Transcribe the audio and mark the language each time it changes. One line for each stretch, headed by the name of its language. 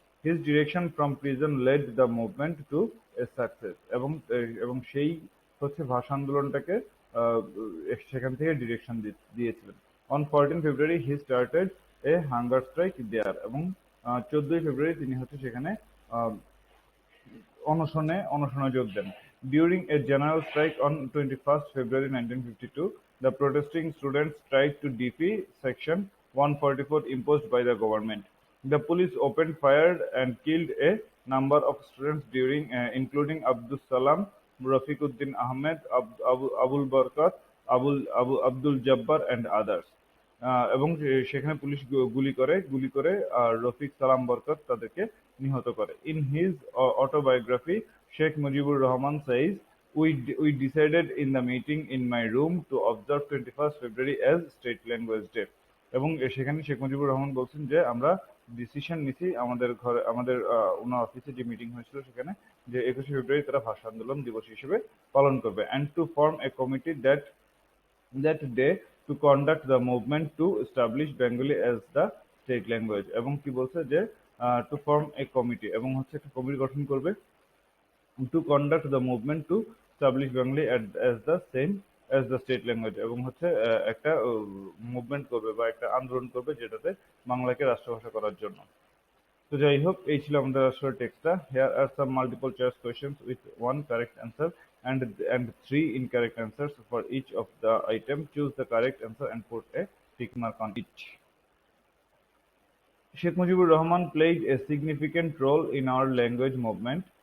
English: his direction from prison led the movement to a success,
Bangla: এবং সেই হচ্ছে ভাষা আন্দোলনটাকে আহ, সেখান থেকে ডিরেকশন দিয়েছিলেন।
English: on 14 February he started a hunger strike there,
Bangla: এবং 14ই ফেব্রুয়ারি তিনি হচ্ছে সেখানে আহ, অনশনে যোগ দেন।
English: During a general strike on 21st February 1952, the protesting students tried to defy Section 144 imposed by the government. The police opened fire and killed a number of students, including Abdus Salam, Rafiquddin Ahmed, Abul Barkat, Abdul Jabbar, and others.
Bangla: এবং সেখানে police গুলি করে রফিক সালাম বরকত তাদেরকে নিহত করে।
English: In his autobiography, Sheikh Mujibur Rahman says, we decided in the meeting in my room to observe 21st February as State Language Day.
Bangla: এবং সেখানে শেখ মুজিবুর রহমান বলছেন যে আমরা ডিসিশন নিছি আমাদের ঘরে, আমাদের ওনার অফিসে যে মিটিং হয়েছিল সেখানে, যে 21শে ফেব্রুয়ারি তারা ভাষা আন্দোলন দিবস হিসেবে পালন করবে,
English: and to form a committee that day to conduct the movement to establish Bengali as the state language.
Bangla: এবং কি বলছে যে
English: to form a committee,
Bangla: এবং হচ্ছে একটা কমিটি গঠন করবে
English: to conduct the movement to establish Bengali as the same as the state language,
Bangla: এবং হচ্ছে একটা মুভমেন্ট করবে বা একটা আন্দোলন করবে যেটাতে বাংলাকে রাষ্ট্রভাষা করার জন্য। তো যাই হোক, এই ছিল আমাদের আসলে টেক্সটটা।
English: Here are some multiple choice questions with one correct answer and three incorrect answers for each of the item. Choose the correct answer and put a tick mark on each. Sheikh Mujibur Rahman played a significant role in our language movement.